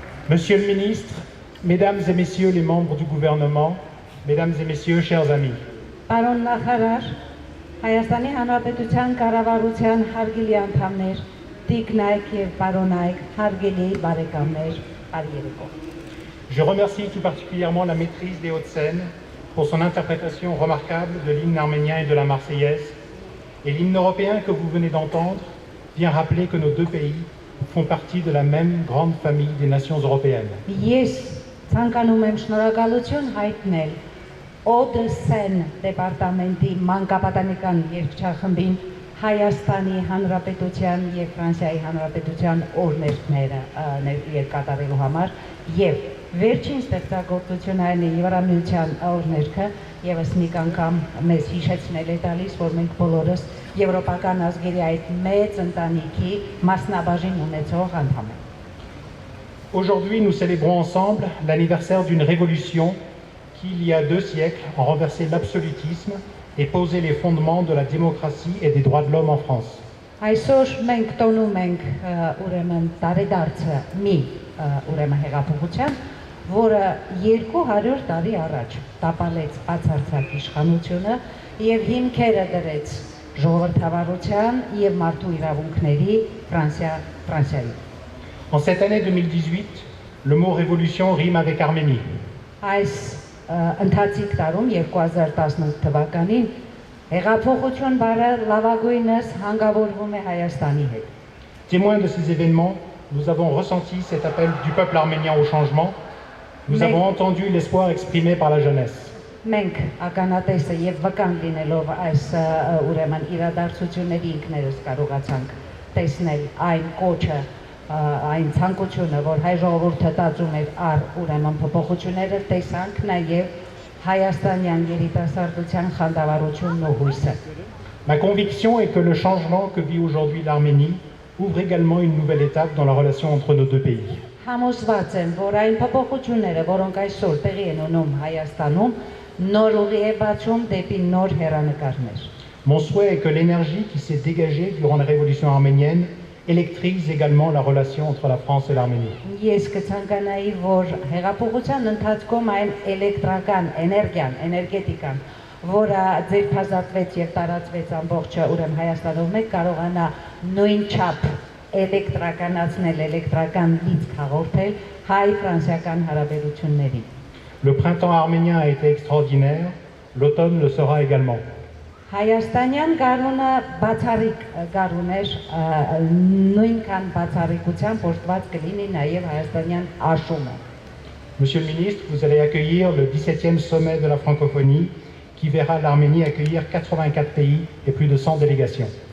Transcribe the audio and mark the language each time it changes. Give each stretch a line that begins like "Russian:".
French: Monsieur le ministre, Mesdames et Messieurs les membres du gouvernement, Mesdames et Messieurs, chers amis.
Armenian: Պարոն նախարար, Հայաստանի Հանրապետության կառավարության հարգելի անդամներ, տիկնայք եւ պարոնայք, հարգելի բարեկամներ, բարի երեկո։
French: Je remercie tout particulièrement la maîtrise des Hauts-de-Seine pour son interprétation remarquable de l'hymne arménien et de la Marseillaise. Et l'hymne européen que vous venez d'entendre vient rappeler que nos deux pays font partie de la même grande famille des nations européennes.
Armenian: Ես ցանկանում եմ շնորհակալություն հայտնել Օդեսեն դեպարտամենտի մանկապատանեկան երգչախմբին Հայաստանի Հանրապետության եւ Ֆրանսիայի Հանրապետության օրհներգները կատարելու համար եւ վերջին ստեղծագործությունային Եվրամիության օրհներգը եւս մի անգամ մեզ հիշեցնել է տալիս, որ մենք բոլորս եվրոպական ազգերի այդ մեծ ընտանիքի մասնաբաժին ունեցող անդամ ենք։
French: Aujourd'hui, nous célébrons ensemble l'anniversaire d'une révolution qui, il y a 2 siècles, a renversé l'absolutisme et posé les fondements de la démocratie et des droits de l'homme en France.
Armenian: Այսօր մենք տոնում ենք ուրեմն տարեդարձը մի ուրեմն հեղափոխության, որը 200 տարի առաջ տապալեց բացարձակ իշխանությունը եւ հիմքերը դրեց ժողովրդավարության եւ մարդու իրավունքների Ֆրանսիայի։
French: En cette année 2018, le mot révolution rime avec Arménie.
Armenian: Այս ընթացիկ տարում 2018 թվականին հեղափոխություն բառը լավագույնս հանգավորվում է Հայաստանի հետ։
French: Témoin de ces événements, nous avons ressenti cet appel du peuple arménien au changement. Nous avons entendu l'espoir exprimé par la jeunesse.
Armenian: Մենք ականատեսը եւ վկան լինելով այս ուրեմն իրադարձությունների ինքներս կարողացանք տեսնել այն կոչը, այն ցանկությունը, որ հայ ժողովուրդը տածում էր առ ուրեմն փոփոխությունները, տեսանք նաեւ հայաստանյան երիտասարդության խանդավառությունն ու հույսը։
French: Ma conviction est que le changement que vit aujourd'hui l'Arménie ouvre également une nouvelle étape dans la relation entre nos deux pays.
Armenian: Համոզված եմ, որ այն փոփոխությունները, որոնք այսօր տեղի են ունենում Հայաստանում, նոր ուղի է բացում դեպի նոր հեռանկարներ։
French: Mon souhait est que l'énergie qui s'est dégagée durant la révolution arménienne électrise également la relation entre la France et l'Arménie.
Armenian: Ես կցանկանայի, որ հեղափոխության ընթացքում այն էլեկտրական էներգիան, էներգետիկան, որը ձերբազատվեց եւ տարածվեց ամբողջ ուրեմն Հայաստանում, մեկ կարողանա նույն չափ էլեկտրականացնել, էլեկտրական լիցք հաղորդել հայ-ֆրանսիական հարաբերություններին։
French: Le printemps arménien a été extraordinaire, l'automne le sera également.
Armenian: Հայաստանյան գարունը բացառիկ գարուն էր, նույնքան բացառիկությամբ օժտված կլինի նաև հայաստանյան աշունը։
French: Monsieur le ministre, vous allez accueillir le 17e sommet de la francophonie qui verra l'Arménie accueillir 84 pays et plus de 100 délégations.